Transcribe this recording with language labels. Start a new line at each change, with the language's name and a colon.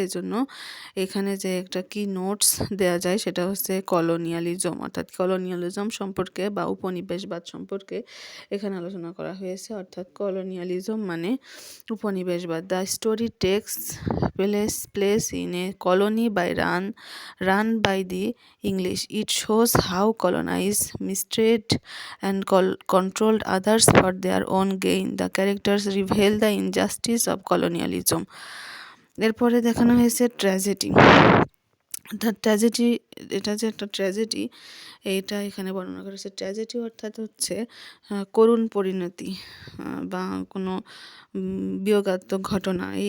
Bangla: এজন্য এখানে যে একটা কি নোটস দেয়া যায় সেটা হচ্ছে কলোনিয়ালিজম, অর্থাৎ কলোনিয়ালিজম সম্পর্কে বা উপনিবেশবাদ সম্পর্কে এখানে আলোচনা করা হয়েছে। অর্থাৎ কলোনিয়ালিজম মানে উপনিবেশবাদ।
English: The story takes place in a colony run by the English. It shows how colonized, mistreated and controlled others for their own gain. The characters reveal the injustice of colonialism.
Bangla: এরপরে দেখানো হয়েছে tragedy. অর্থাৎ tragedy, এটা যে একটা tragedy এইটা এখানে বর্ণনা করেছে। ট্র্যাজেডি অর্থাৎ হচ্ছে করুণ পরিণতি বা কোনো বিয়োগাত্মক ঘটনা।